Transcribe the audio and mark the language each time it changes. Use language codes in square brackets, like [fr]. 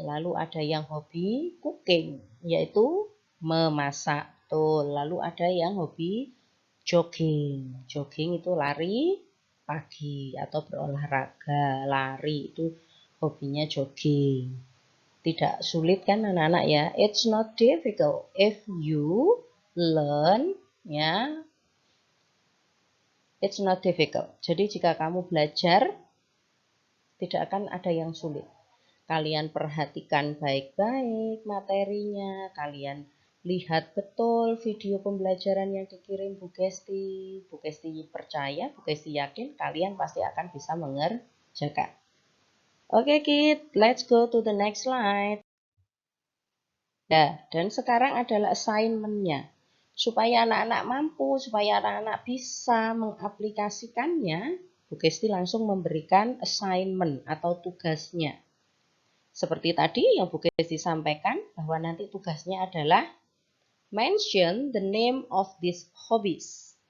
[id] Lalu ada yang hobi cooking, yaitu memasak. Tuh, lalu ada yang hobi jogging. Jogging itu lari pagi atau berolahraga. Lari itu hobinya jogging. Tidak sulit kan anak-anak ya? [en] It's not difficult if you learn, ya. It's not difficult. [id] Jadi jika kamu belajar, tidak akan ada yang sulit. Kalian perhatikan baik-baik materinya, kalian lihat betul video pembelajaran yang dikirim Bu Gesti. Bu Gesti percaya, Bu Gesti yakin kalian pasti akan bisa mengerjakan. [en] Oke, kid, let's go to the next slide. [id] Nah, dan sekarang adalah assignment-nya. Supaya anak-anak mampu, supaya anak-anak bisa mengaplikasikannya, Bu Gesti langsung memberikan assignment atau tugasnya. Seperti tadi yang Bu Gesti sampaikan, bahwa nanti tugasnya adalah [en] mention the name of these hobbies.